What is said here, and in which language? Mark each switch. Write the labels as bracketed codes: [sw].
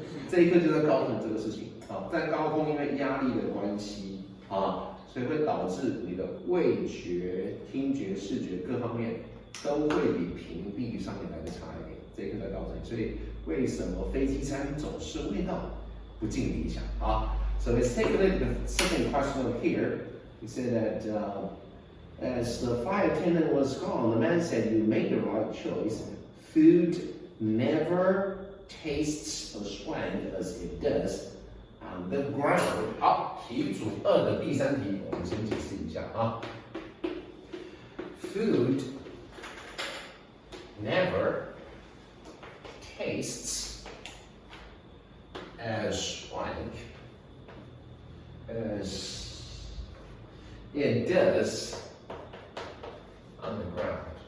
[zh] 这一课就在告诉你这个事情。好，在高空因为压力的关系啊，所以会导致你的味觉、听觉、视觉各方面都会比平地上面来的差一点。这一课在告诉你，所以为什么飞机餐总是味道不尽理想啊？ [en] So let's take a look at the second question here. He said that as the flight attendant was gone, the man said, "You made the right choice. Food never tastes as sweet as it does on the ground." [zh] 好，题组2的第3题，我们先解释一下啊。 [en] Food never tastes as swank as it does on the ground.